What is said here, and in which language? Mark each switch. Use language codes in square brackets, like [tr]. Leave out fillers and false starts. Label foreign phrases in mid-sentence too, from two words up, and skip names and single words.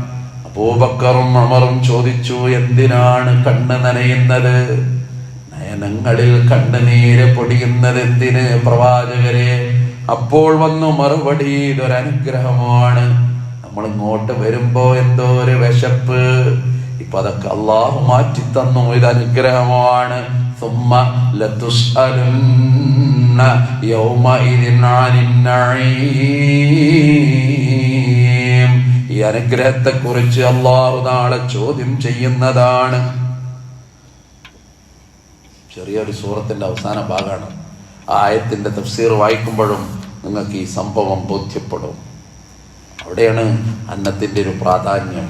[ml] അബൂബക്കറും ഉമറും ചോദിച്ചു, എന്തിനാണ് കണ്ണ് നനയുന്നത്, നയനങ്ങളിൽ കണ്ണുനീര് പൊടിയുന്നത് എന്തിന് പ്രവാചകരെ? അപ്പോൾ വന്നു മറുപടി, ഇതൊരനുഗ്രഹമാണ്. നമ്മൾ ഇങ്ങോട്ട് വരുമ്പോ എന്തോ ഒരു വിശപ്പ്, ഇപ്പൊ അതൊക്കെ അള്ളാഹു മാറ്റി തന്നു, ഇത് അനുഗ്രഹമാണ്. [ar] ثم لتسألن يومئذ عن النعيم. [ml] ഈ അനുഗ്രഹത്തെ കുറിച്ച് അള്ളാഹു നാളെ ചോദ്യം ചെയ്യുന്നതാണ്. ചെറിയൊരു സൂറത്തിന്റെ അവസാന ഭാഗമാണ്. ആ ആയത്തിന്റെ തഫ്സീർ വായിക്കുമ്പോഴും നിങ്ങൾക്ക് ഈ സംഭവം ബോധ്യപ്പെടും. അവിടെയാണ് അന്നത്തിന്റെ ഒരു പ്രാധാന്യം.